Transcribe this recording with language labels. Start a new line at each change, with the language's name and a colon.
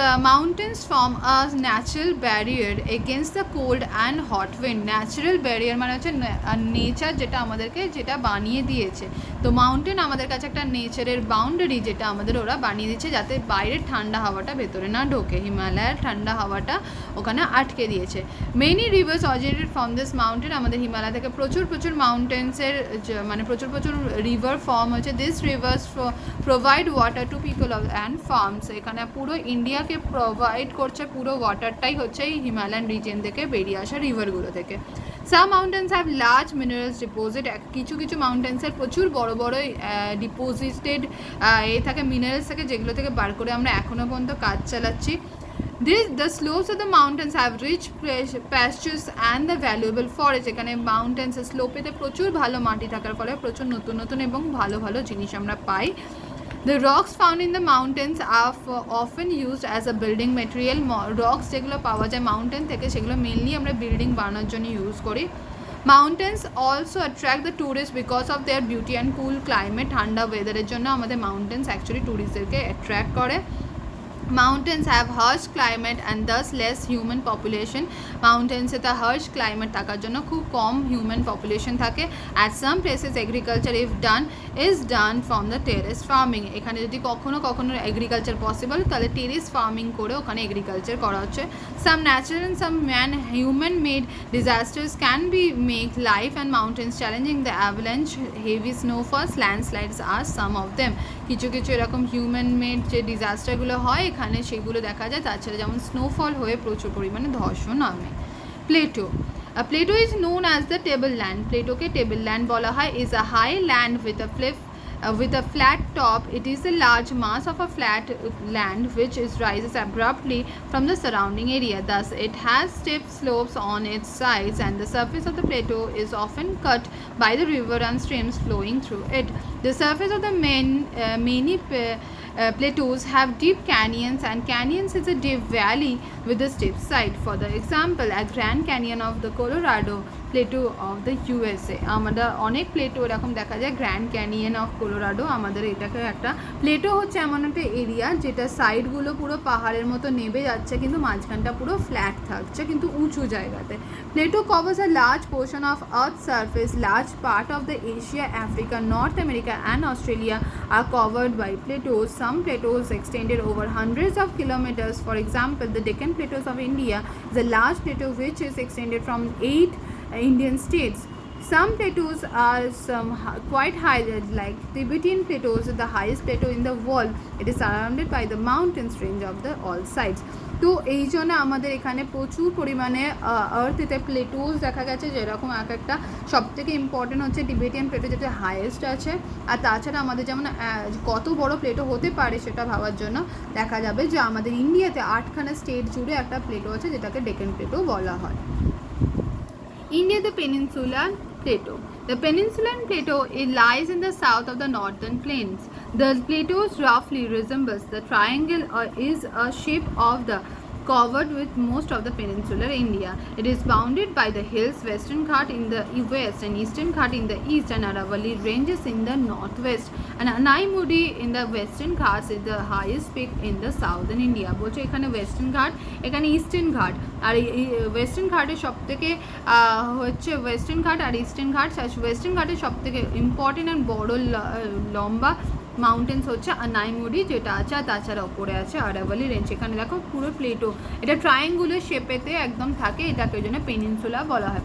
English: Mountains form a natural barrier against the cold and hot wind.
Bangla: Natural barrier মানে হচ্ছে nature যেটা আমাদেরকে যেটা বানিয়ে দিয়েছে। তো মাউন্টেন আমাদের কাছে একটা নেচারের বাউন্ডারি যেটা আমাদের ওরা বানিয়ে দিচ্ছে যাতে বাইরের ঠান্ডা হাওয়াটা ভেতরে না ঢোকে। হিমালয়ের ঠান্ডা হাওয়াটা ওখানে আটকে দিয়েছে।
English: Many rivers originated from this mountain.
Bangla: আমাদের হিমালয় থেকে প্রচুর মাউন্টেন্সের মানে প্রচুর রিভার ফর্ম হচ্ছে।
English: This rivers provide water to people and farms.
Bangla: এখানে পুরো ইন্ডিয়াকে প্রোভাইড করছে পুরো ওয়াটারটাই হচ্ছে এই হিমালয়ান রিজেন থেকে বেরিয়ে আসা রিভারগুলো থেকে।
English: Some mountains have large minerals deposit.
Bangla: কিছু মাউন্টেন্সের প্রচুর বড় ডিপোজিটেড থাকে মিনারেলস থেকে যেগুলো থেকে বার করে আমরা এখনও পর্যন্ত কাজ চালাচ্ছি।
English: The slopes of the mountains have rich pastures and the valuable forest.
Bangla: এখানে মাউন্টেন্স স্লোপেতে প্রচুর ভালো মাটি থাকার ফলে প্রচুর নতুন এবং ভালো জিনিস আমরা পাই।
English: The rocks found in the mountains are often used as a building material.
Bangla: Rocks যেগুলো পাওয়া যায় মাউন্টেন থেকে সেগুলো মেনলি আমরা বিল্ডিং বানানোর জন্য ইউজ করি।
English: Mountains also attract the tourists because of their beauty and cool climate.
Bangla: ঠান্ডা ওয়েদারের জন্য আমাদের মাউন্টেন্স অ্যাকচুয়ালি ট্যুরিস্টদেরকে অ্যাট্রাক্ট করে।
English: Mountains have harsh climate and thus less human population.
Bangla: Mountains A harsh climate থাকার জন্য খুব কম human population থাকে।
English: At some places agriculture is done from the terrace farming.
Bangla: এখানে যদি কখনো agriculture possible তাহলে terrace farming করে ওখানে agriculture করা হচ্ছে।
English: Some natural and some human made disasters can make life and mountains challenging. The avalanche, heavy snowfalls, landslides are some of them.
Bangla: কিছু এরকম হিউম্যান মেড যে ডিজাস্টারগুলো হয় এখানে সেগুলো দেখা যায়। তাছাড়া যেমন স্নোফল হয়ে প্রচুর পরিমাণে ধসও নামে। Plato
English: Plateau is known as the table land.
Bangla: প্লেটোকে table land বলা হয়।
English: Is a high land with a flat top. It is a large mass of a flat land which rises abruptly from the surrounding area. Thus, it has steep slopes on its sides, and the surface of the plateau is often cut by the river and streams flowing through it. The surface of the many plateaus have deep canyons, and canyons is a deep valley with a steep side. For the example, a Grand Canyon of the Colorado Plateau of the USA.
Bangla: আমাদের অনেক Plato এরকম দেখা যায়। Grand canyon of কোলোরাডো আমাদের এটাকে একটা Plato হচ্ছে এমন একটা এরিয়া যেটা সাইডগুলো পুরো পাহাড়ের মতো নেমে যাচ্ছে কিন্তু মাঝখানটা পুরো ফ্ল্যাট থাকছে কিন্তু উঁচু জায়গাতে।
English: Plateau covers a large portion of earth surface. Large part of the Asia, Africa, North America and Australia are covered by plateaus. Some plateaus extended over hundreds of kilometers. For example, the Deccan Plateaus of India is a large plateau which is extended from 8 Indian states. Some plateaus are quite high, like Tibetan plateaus, the highest plateau in the world. It is surrounded by the mountains range of the all sides.
Bangla: তো এই জন্য আমাদের এখানে প্রচুর পরিমাণে আর্থেতে Plato's দেখা গেছে যেরকম একটা সবথেকে ইম্পর্টেন্ট হচ্ছে টিবেটিয়ান প্লেটো যেটা হাইয়েস্ট আছে। আর তাছাড়া আমাদের যেমন কত বড় প্লেটো হতে পারে সেটা ভাবার জন্য দেখা যাবে যে আমাদের ইন্ডিয়াতে 8খানা স্টেট জুড়ে একটা প্লেটো আছে যেটাকে ডেকান প্লেটো বলা হয়।
English: India, the peninsular plateau. The peninsular plateau lies in the south of the northern plains. The plateau roughly resembles the triangle or is a shape of the covered with most of the peninsular India. It is bounded by the hills, Western Ghat in the west and Eastern Ghat in the east, and Aravalli ranges in the northwest. And Anaimudi in the Western Ghats is the highest peak in the southern India.
Bangla: বলছে এখানে western ঘাট, এখানে eastern ঘাট। আর western ঘাটের সবথেকে হচ্ছে western ঘাট আর eastern ঘাট। ওয়েস্টার্ন ঘাটের সবথেকে ইম্পর্টেন্ট অ্যান্ড বড় লম্বা মাউন্টেন্স হচ্ছে আনাইমুডি যেটা আছে, আর তাছাড়া ওপরে আছে আরাভালি রেঞ্জ। এখানে দেখো পুরো প্লেটো এটা ট্রায়াঙ্গুলার শেপেতে একদম থাকে, এটাকে ওই জন্য পেনিনসুলা বলা হয়।